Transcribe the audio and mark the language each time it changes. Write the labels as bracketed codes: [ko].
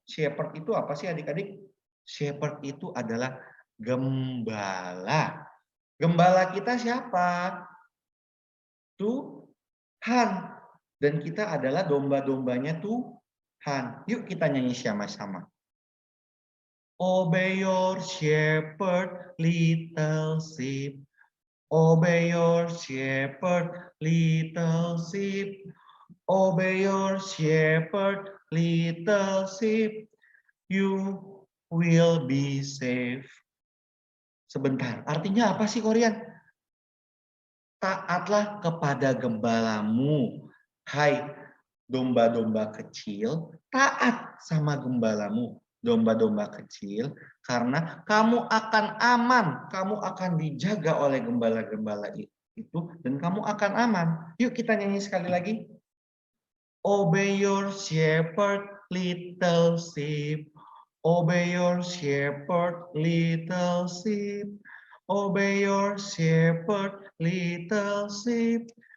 [id] Shepherd itu apa sih adik-adik? Shepherd itu adalah gembala. Gembala kita siapa? Tuhan. Dan kita adalah domba-dombanya Tuhan. Yuk kita nyanyi sama-sama. [en] Obey your shepherd, little sheep. Obey your shepherd, little sheep. Obey your shepherd, little sheep. You will be safe. [id] Sebentar, artinya apa sih Korean? Taatlah kepada gembalamu. Hai domba-domba kecil, taat sama gembalamu. Domba-domba kecil, karena kamu akan aman, kamu akan dijaga oleh gembala-gembala itu, dan kamu akan aman. Yuk kita nyanyi sekali lagi. Obey your shepherd, little sheep. Obey your shepherd, little sheep. Obey your shepherd, little sheep.